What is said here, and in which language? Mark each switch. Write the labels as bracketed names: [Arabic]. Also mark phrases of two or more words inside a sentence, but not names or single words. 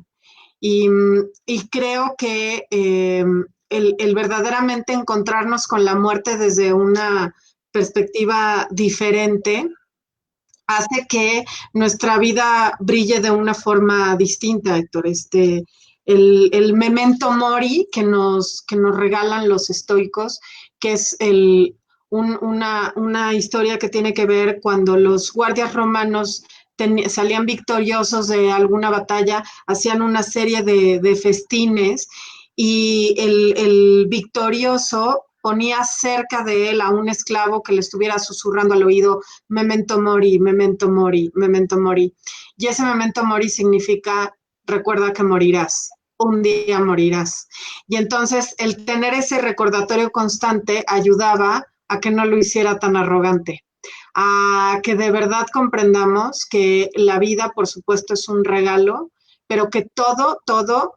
[Spanish] Y creo que el verdaderamente encontrarnos con la muerte desde una perspectiva diferente, hace que nuestra vida brille de una forma distinta, Héctor. El [Latin] memento mori [Spanish] que nos regalan los estoicos, que es una historia que tiene que ver cuando los guardias romanos salían victoriosos de alguna batalla, hacían una serie de festines y el victorioso ponía cerca de él a un esclavo que le estuviera susurrando al oído, [Latin] memento mori, memento mori, memento mori. [Spanish] Y ese [Latin] memento mori [Spanish] significa, recuerda que morirás, un día morirás. Y entonces el tener ese recordatorio constante ayudaba a que no lo hiciera tan arrogante, a que de verdad comprendamos que la vida, por supuesto, es un regalo, pero que todo